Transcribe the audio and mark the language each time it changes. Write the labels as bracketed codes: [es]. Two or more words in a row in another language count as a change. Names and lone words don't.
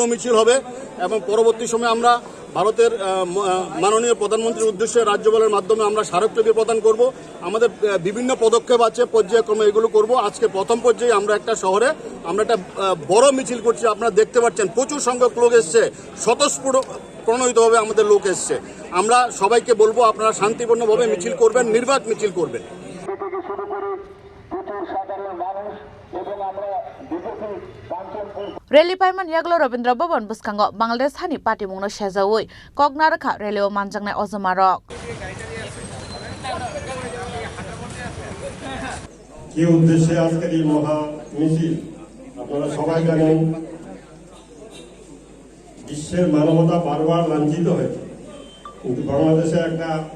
[bn] মিছিল হবে এবং পরবর্তী সময়ে আমরা ভারতের মাননীয় প্রধানমন্ত্রীর উদ্দেশ্যে রাজ্যপালের মাধ্যমে আমরা স্মারকলিপি প্রদান করব আমাদের বিভিন্ন পদক্ষেপ আছে পর্যায়ক্রমে এগুলো করব আজকে প্রথম পর্যায়ে আমরা একটা শহরে আমরা একটা বড় মিছিল করছি আপনারা দেখতে পাচ্ছেন প্রচুর সংখ্যক লোক এসছে স্বতঃস্ফূর্তভাবে আমাদের লোক এসছে আমরা সবাইকে বলবো আপনারা শান্তিপূর্ণভাবে মিছিল করবেন নির্বাক মিছিল করবেন [trp] Rally Paiman Yaglo Rabindra Bhavan Buskango Bangladesh hani party mungno sejawoi Kognarkha rally o manjangnai ojomarok [bn] কি উদ্দেশ্যে আজকের এই মহা মিছিল আপনারা সবাই জানেন বিশ্বের মানবতা বারবার লাঞ্ছিত হয়েছে কিন্তু বাংলাদেশে একটা